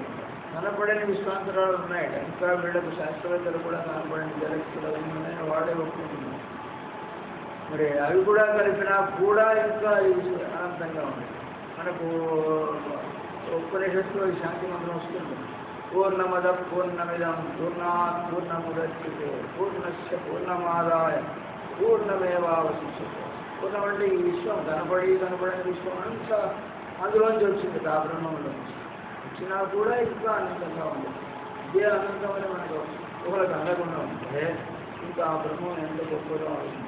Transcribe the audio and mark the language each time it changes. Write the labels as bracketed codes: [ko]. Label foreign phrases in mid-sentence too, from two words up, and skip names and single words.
[te] కనపడని విశ్వాంతరాలు ఉన్నాయి, ఇంకా వీళ్ళకు శాస్త్రవేత్తలు కూడా కనపడని గెలక్సీలు అవన్నీ ఉన్నాయి, వాడే ఒప్పుకుంటున్నారు. మరి అవి కూడా కలిపినా కూడా ఇంకా ఇది అనంతంగా ఉన్నాయి. మనకు ఉపనిషత్తులో ఈ శాంతి మంత్రం వస్తుంది. [sa] పూర్ణమద పూర్ణమిదం పూర్ణాత్ పూర్ణముదచ్యతే పూర్ణస్య పూర్ణమాదాయ పూర్ణమేవావశిష్యతే. [te] పూర్ణం అంటే ఈ విశ్వం కనపడని విశ్వం అంతా అందులోంచి వచ్చింది, ఆ బ్రహ్మంలో వచ్చినా కూడా ఇంకా అనంతంగా ఉంది. ఇదే అనంతమని మనకు ఒకరికి అందకుండా ఉంటే ఇంకా ఆ బ్రహ్మం ఎంత గొప్పగా ఆలోచించారు.